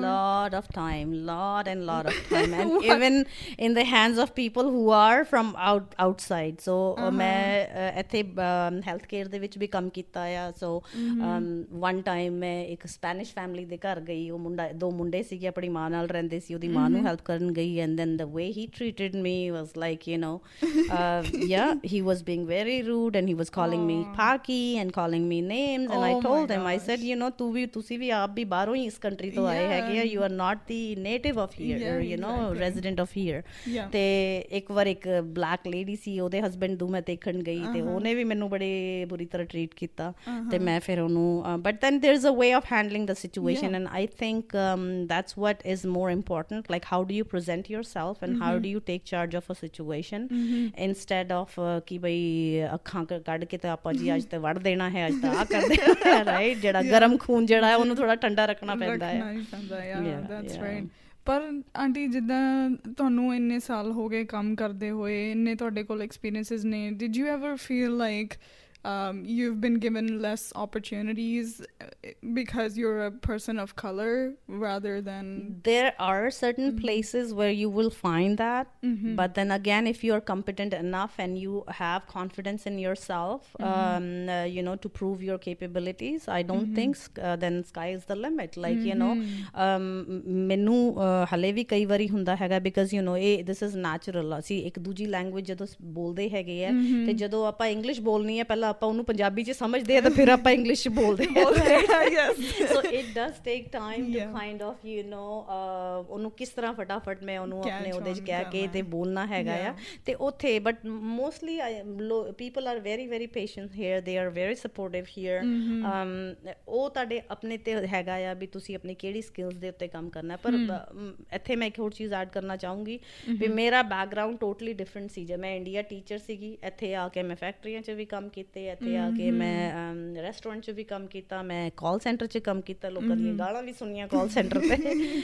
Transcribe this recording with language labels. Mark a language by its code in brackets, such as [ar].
[en] lot of time and even in the hands of people who are from outside so ਮੈਂ ਇੱਥੇ healthcare [pa] ਦੇ ਵਿੱਚ ਵੀ ਕੰਮ ਕੀਤਾ ਆ [en] so one time ਮੈਂ ਇੱਕ Spanish family [pa] ਦੇ ਘਰ ਗਈ ਉਹ ਦੋ ਮੁੰਡੇ ਸੀਗੇ ਆਪਣੀ ਮਾਂ ਨਾਲ ਰਹਿੰਦੇ ਸੀ ਉਹਦੀ ਮਾਂ ਨੂੰ [en] help [pa] ਕਰਨ ਗਈ [en] and then the way he treated me was like he was being very rude and he was calling me blackie and calling me names, and I told him, I said, you know, [pa] ਤੁਸੀਂ ਵੀ ਆਪ ਵੀ ਬਾਹਰੋਂ ਹੀ ਇਸ country ਤੋਂ ਆਏ ਹੈਗੇ ਆ, [en] you are not the native of here, you know, resident of here. [pa] ਤੇ ਇੱਕ ਵਾਰ ਇੱਕ ਬਲੈਕ ਲੇਡੀ ਸੀ, ਉਹਦੇ ਹਸਬੈਂਡ ਨੂੰ ਮੈਂ ਦੇਖਣ ਗਈ ਤੇ ਉਹਨੇ ਵੀ ਮੈਨੂੰ ਬੜੇ ਬੁਰੀ ਤਰ੍ਹਾਂ ਟ੍ਰੀਟ ਕੀਤਾ ਤੇ ਮੈਂ ਫਿਰ ਉਹਨੂੰ [en] but then there's a way of handling the situation, and I think that's what is more important, like how do you present yourself and how do you take charge of a situation instead of [pa] ਕਿ ਬਈ ਅੱਖਾਂ ਕੱਢ ਕੇ ਤੇ ਆਪਾਂ ਜੀ ਅੱਜ ਤੇ ਵੜ ਦੇਣਾ ਹੈ, ਅੱਜ ਤਾਂ ਆ ਕਰ ਦੇਣਾ ਹੈ, ਰਾਈਟ, ਜਿਹੜਾ ਗਰਮ ਖੂਨ ਜਿਹੜਾ ਹੈ ਉਹਨੂੰ ਥੋੜਾ ਠੰਡਾ ਰੱਖਣਾ ਪੈਂਦਾ ਹੈ। [en] That's right. [pa] ਪਰ ਆਂਟੀ ਜਿੱਦਾਂ ਤੁਹਾਨੂੰ ਇੰਨੇ ਸਾਲ ਹੋ ਗਏ ਕੰਮ ਕਰਦੇ ਹੋਏ, ਇੰਨੇ ਤੁਹਾਡੇ ਕੋਲ ਐਕਸਪੀਰੀਅੰਸਿਸ ਨੇ, [en] did you ever feel like you've been given less opportunities because you're a person of color rather than... There are certain places where you will find that, but then again, if you're competent enough and you have confidence in yourself, you know, to prove your capabilities, I don't think then sky is the limit. Like, you know, [pa] ਮੈਨੂੰ ਹਲੇ ਵੀ ਕਈ ਵਾਰੀ ਹੁੰਦਾ ਹੈਗਾ, [en] because you know, this is natural. [pa] ਅਸੀਂ ਇੱਕ ਦੂਜੀ language ਜਦੋਂ ਬੋਲਦੇ ਹੈਗੇ ਆ ਤੇ ਜਦੋਂ ਆਪਾਂ ਇੰਗਲਿਸ਼ ਬੋਲਣੀ ਹੈ, ਪਹਿਲਾਂ ਆਪਾਂ ਉਹਨੂੰ ਪੰਜਾਬੀ ਚ ਸਮਝਦੇ ਆ ਤੇ ਫਿਰ ਆਪਾਂ ਇੰਗਲਿਸ਼ ਚ ਬੋਲਦੇ ਆ। [en] So it does take time to kind of, you know, [pa] ਉਹਨੂੰ ਕਿਸ ਤਰ੍ਹਾਂ ਫਟਾਫਟ ਮੈਂ ਉਹਨੂੰ ਆਪਣੇ ਉਹਦੇ ਚ ਕਹਿ ਕੇ ਤੇ ਬੋਲਣਾ ਹੈਗਾ ਆ ਤੇ ਉੱਥੇ। [en] But mostly people are very very patient here, they are very supportive here. [pa] ਉਹ ਤੁਹਾਡੇ ਆਪਣੇ ਤੇ ਹੈਗਾ ਆ ਵੀ ਤੁਸੀਂ ਆਪਣੀ ਕਿਹੜੀ ਸਕਿੱਲਸ ਦੇ ਉੱਤੇ ਕੰਮ ਕਰਨਾ। ਪਰ ਇੱਥੇ ਮੈਂ ਇੱਕ ਹੋਰ ਚੀਜ਼ ਐਡ ਕਰਨਾ ਚਾਹੂੰਗੀ ਵੀ ਮੇਰਾ ਬੈਕਗਰਾਊਂਡ ਟੋਟਲੀ ਡਿਫਰੈਂਟ ਸੀ। ਜੇ ਮੈਂ ਇੰਡੀਆ ਟੀਚਰ ਸੀਗੀ, ਇੱਥੇ ਆ ਕੇ ਮੈਂ ਫੈਕਟਰੀਆਂ 'ਚ ਵੀ ਕੰਮ ਕੀਤੇ, ਇੱਥੇ ਆ ਕੇ ਮੈਂ ਰੈਸਟੋਰੈਂਟ 'ਚ ਵੀ ਕੰਮ ਕੀਤਾ, ਮੈਂ ਕਾਲ ਸੈਂਟਰ 'ਚ ਕੰਮ ਕੀਤਾ, ਲੋਕਾਂ ਦੀਆਂ ਗਾਲਾਂ ਵੀ ਸੁਣੀਆਂ ਕਾਲ ਸੈਂਟਰ 'ਤੇ।